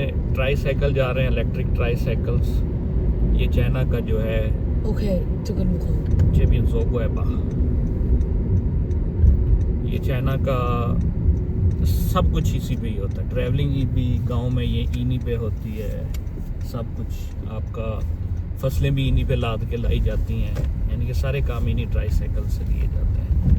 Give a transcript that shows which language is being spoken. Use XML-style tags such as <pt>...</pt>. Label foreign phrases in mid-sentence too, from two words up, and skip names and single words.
<hi>ट्राईसाइकिल जा रहे हैं,</hi> <en>electric tricycles.</en> <hi>ये चाइना का जो है</hi> <zh>OK，这个路口。这边走过来吧।</zh> <hi>ये चाइना का सब कुछ इसी पे ही होता है, ट्रैवलिंग भी गांव में ये इन्हीं पे होती है, सब कुछ आपका फसलें भी इन्हीं पे लाद के लाई जाती हैं, यानी कि सारे काम इन्हीं ट्राईसाइकिल से किए जाते हैं।</hi>